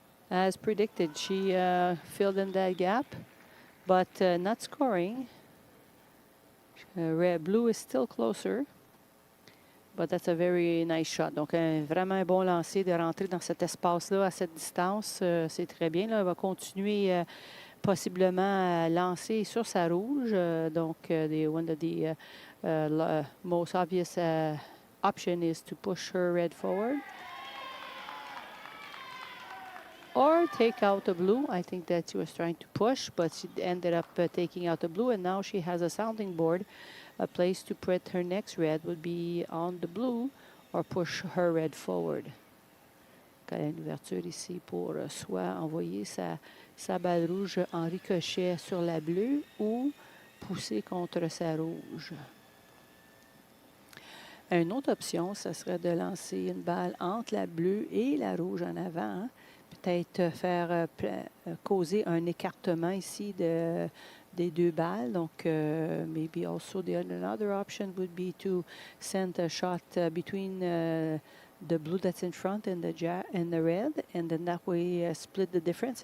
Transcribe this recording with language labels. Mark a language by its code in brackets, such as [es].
[en] As predicted, she filled in that gap, but not scoring. Blue is still closer, but that's a very nice shot. [fr] Donc, vraiment un bon lancer de rentrer dans cet espace-là à cette distance. C'est très bien. Là, elle va continuer possiblement à lancer sur sa rouge. [en] Donc, one of the most obvious option is to push her red forward. Or take out the blue. I think that she was trying to push, but she ended up taking out the blue, and now she has a sounding board. A place to put her next red would be on the blue or push her red forward. [fr] Elle a une ouverture ici pour soit envoyer sa balle rouge en ricochet sur la bleue ou pousser contre sa rouge. Une autre option, ce serait de lancer une balle entre la bleue et la rouge en avant. Hein? Peut-être faire causer un écartement ici des deux balles. [en] Donc, maybe also another option would be to send a shot between the blue that's in front and the red, and then that way split the difference.